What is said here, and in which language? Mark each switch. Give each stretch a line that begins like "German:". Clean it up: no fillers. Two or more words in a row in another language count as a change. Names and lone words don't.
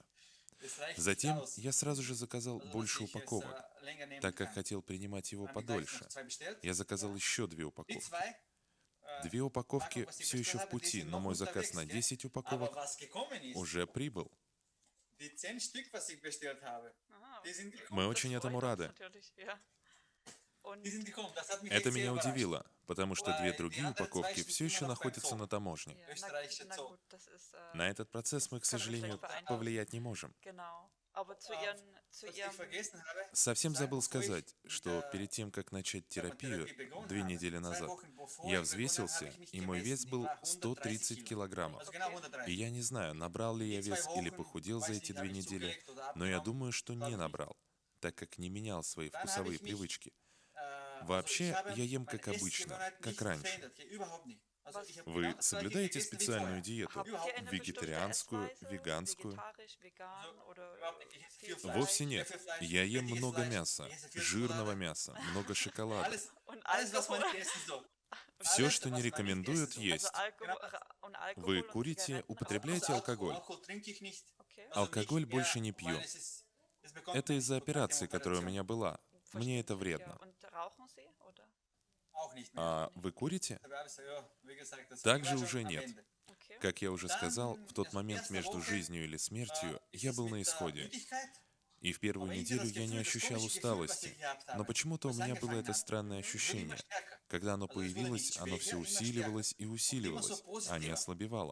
Russian: Затем я сразу же заказал больше упаковок, так как хотел принимать его подольше. Я заказал еще 2 упаковки. 2 упаковки все еще в пути, но мой заказ на 10 упаковок уже прибыл. Aha, Мы
German: das
Russian: очень этому
German: freut uns
Russian: рады.
German: natürlich, ja. Und
Russian: Это меня удивило, потому что 2 другие упаковки все еще находятся на таможне.
German: ja, na gut, das ist,
Russian: На этот процесс мы, к
German: das können wir schlecht
Russian: сожалению,
German: beeinflussen.
Russian: повлиять не можем.
German: Genau. Aber zu ihrem,
Russian: Совсем забыл сказать, что перед тем, как начать терапию 2 недели назад, я взвесился, и мой вес был 130 килограммов. И я не знаю, набрал ли я вес или похудел за эти 2 недели, но я думаю, что не набрал, так как не менял свои вкусовые привычки. Вообще, я ем как обычно, как раньше. Вы соблюдаете специальную диету?
German: habt ihr eine bestimmte
Russian: Вегетарианскую,
German: Essweise,
Russian: веганскую?
German: vegetarisch, vegan oder viel
Russian: Вовсе
German: Fleisch
Russian: нет. Я ем много мяса, жирного мяса, много шоколада.
German: und Alkohol?
Russian: Все, что не рекомендуют
German: Also
Russian: есть.
German: Und Alkohol
Russian: Вы
German: und
Russian: курите,
German: Zigaretten auch?
Russian: употребляете алкоголь?
German: Okay.
Russian: Алкоголь больше не пью. Это из-за операции, которая у меня была. Мне это
German: Verständlich, ja.
Russian: вредно.
German: Und rauchen Sie, oder?
Russian: А вы курите? Также уже нет.
German: Okay.
Russian: Как я уже сказал, в тот момент между жизнью или смертью я был на исходе. И в первую неделю я не ощущал усталости. Но почему-то у меня было это странное ощущение. Когда оно появилось, оно все усиливалось и усиливалось, а не ослабевало.